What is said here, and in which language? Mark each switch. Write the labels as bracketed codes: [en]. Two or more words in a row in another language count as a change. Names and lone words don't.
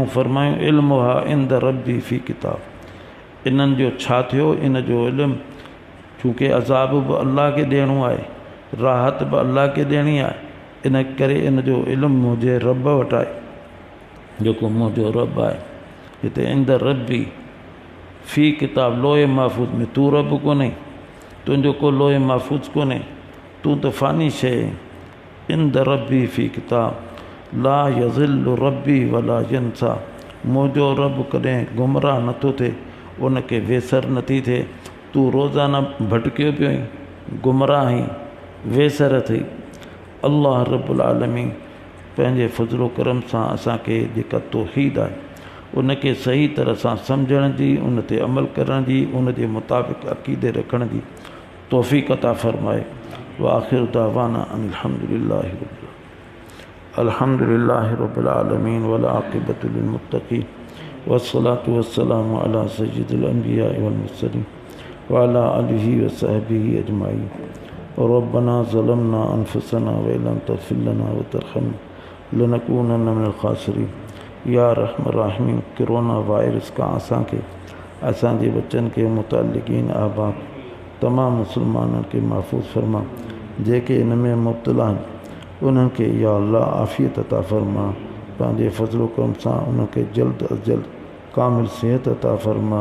[sd] फरमायूं [ar] علمها عند ربي في كتاب. [sd] इन्हनि जो छा थियो, इन जो इल्मु, छोकी अज़ाब बि अलाह खे ॾियणो आहे, राहत बि अलाह खे ॾियणी आहे। इन करे इन जो इल्मु मुंहिंजे रब वटि आहे, जेको मुंहिंजो रब आहे। हिते [ar] عند ربي في كتاب, [sd] लोहे महफ़ूज़ में। तूं रब कोन्हे, तुंहिंजो को लोहे महफ़ूज़ कोन्हे, तूं त फ़ानी शइ। [ar] عند ربي في كتاب لا يضل ربي ولا ينسى. [sd] मुंहिंजो रब कॾहिं गुमराह नथो थिए, उनखे वेसर नथी थिए। तूं रोज़ाना भटकियो पियो आहीं, गुमराह आहीं, वेसर थी। [ar] الله رب العالمين [sd] पंहिंजे फज़लो करम सां असांखे जेका तौहीद आहे उनके सही तरह सां सम्झण जी, उन ते अमल करण जी, उन जे मुताबिक़ अक़ीदे रखण जी तौफ़ीक़ अता फ़रमाए। [ar] و آخر دعوانا الحمد لله رب العالمين و العاقبة للمتقين و الصلاة و السلام على سيد الأنبياء و المرسلين و على آله و صحبه أجمعين. ربنا ظلمنا أنفسنا و إن لم تغفر لنا و ترحمنا لنكونن من الخاسرين. يا رحمن راحمين, [en] corona virus [sd] का असांखे असांजे बच्चन के मुतालिकीन आबाद तमाम मुसलमानन के महफूज़ फरमा। जेके इन में मुब्तला आहिनि उन्हनि खे [ar] يا الله [sd] आफ़ियत अता फरमा। पंहिंजे फज़्ल करम सां उन्हनि खे जल्द अज़ जल्द कामिल सेहत अता फरमा।